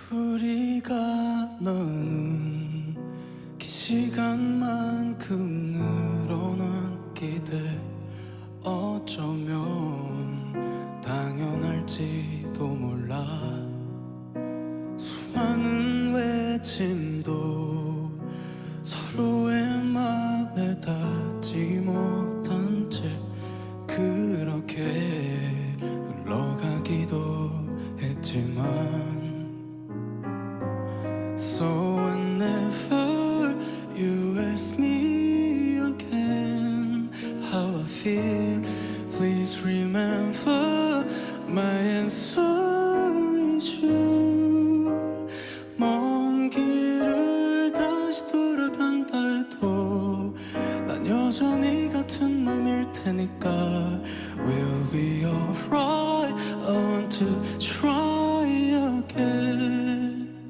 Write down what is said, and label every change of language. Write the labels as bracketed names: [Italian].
[Korean] 우리가 나눈 긴 시간만큼 늘어난 기대, 어쩌면 당연할지도 몰라. 수많은 외침도 서로의 맘에 닿지 못한 채 그렇게 흘러가기도 했지만, [English] So whenever you ask me again how I feel, please remember my answer is you. [Korean] 먼 길을 다시 돌아간다 해도 난 여전히 같은 맘일 테니까. [English] We'll be alright, I want to try again.